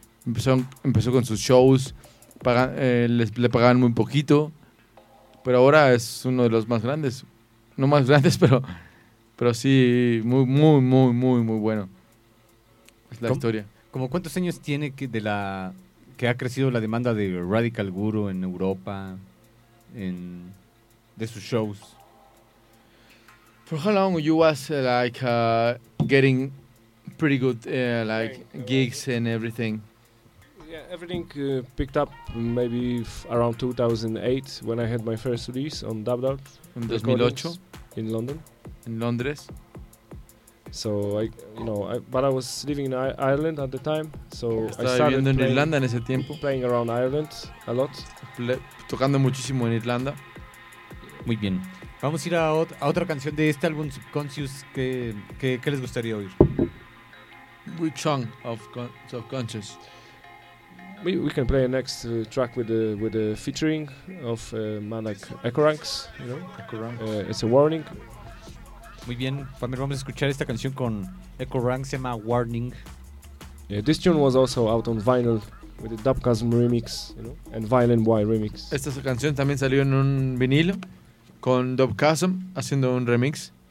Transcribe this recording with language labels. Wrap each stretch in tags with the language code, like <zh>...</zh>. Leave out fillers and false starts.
<es>Empezó con sus shows. Le pagaban muy poquito, pero ahora es uno de los más grandes, no más grandes, pero sí muy muy muy muy muy bueno. Es la historia. ¿Cómo cuántos años tiene que ha crecido la demanda de Radical Guru en Europa, de sus shows?</es> <en>For how long you was like getting pretty good like gigs and everything? Yeah, everything picked up maybe around 2008 when I had my first release on Dubbed Out. In 2008? In London.</en> <es>In Londres.</es> <en>So, I was living in Ireland at the time, so</en> <es>estaba</es> <en>I started</en> <es>viviendo</es> <en>playing,</en> <es>en Irlanda en ese tiempo.</es> <en>Playing around Ireland a lot.</en> <es>Tocando muchísimo en Irlanda. Muy bien. Vamos a ir a otra canción de este álbum Subconscious. ¿Qué les gustaría oír?</es> <en>Which song of Subconscious? We can play a next track with the featuring of Manak Ekoranks, you know? Ekoranks. It's a warning.</en> <es>Muy bien, Pamir, vamos a escuchar esta canción con Ekoranks, se llama Warning.</es> <en>Yeah, this tune was also out on vinyl with the Dubcasm remix, you know, and Violent Y remix.</en> <es>Esta canción también salió en un vinilo con Dubcasm haciendo un remix.</es>